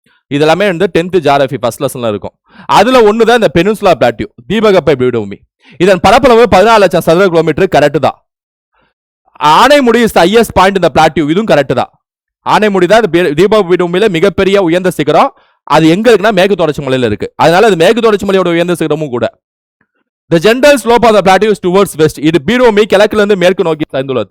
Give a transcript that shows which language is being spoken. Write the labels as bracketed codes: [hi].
[ta] இதெல்லாமே வந்து 10th geography first லெசன்ல இருக்கும். அதுல ஒண்ணுதான் இந்த பெனின்சுலா பிளாட்டியூ, தீபகற்ப பீடபூமி. இதன் பரப்பளவு 14 லட்சம் சதுர கிலோமீட்டர். கரெக்ட் தான். [en] Anamudi is the highest point இந்த plateau, [ta] இதுவும் கரெக்ட் தான். ஆனைமுடி தான் தீபகற்ப பீடபூமியில மிகப்பெரிய உயர்ந்த சிகரம். அது எங்க இருக்குன்னா மேற்கு தொடர்ச்சி மலையில இருக்கு. அதனால அது மேற்கு தொடர்ச்சி மலையோட உயர்ந்த சிகரமும் கூட. [en] The general slope of the plateau is towards west. [ta] இது பீடபூமி கிழக்குல இருந்து மேற்கு நோக்கி சாய்ந்துள்ளது.